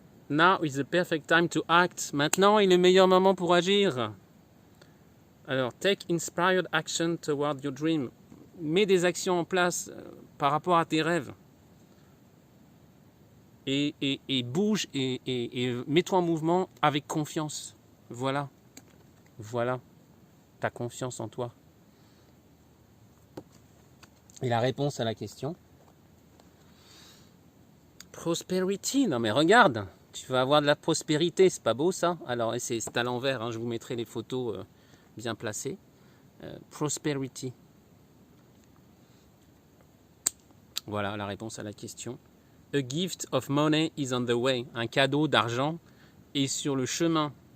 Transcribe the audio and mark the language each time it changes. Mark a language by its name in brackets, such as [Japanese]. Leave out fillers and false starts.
[English] Now is the perfect time to act. [French] Maintenant est le meilleur moment pour agir. Alors, take inspired action toward your dream. Mets des actions en place par rapport à tes rêves. Et bouge et mets-toi en mouvement avec confiance. Voilà. Ta confiance en toi. Et la réponse à la question. Prosperity. Non mais regarde. Tu vas avoir de la prospérité, c'est pas beau ça? Alors c'est à l'envers, hein, je vous mettrai les photos bien placées. Prosperity. Voilà la réponse à la question. [English] A gift of money is on the way. [French] Un cadeau d'argent est sur le chemin.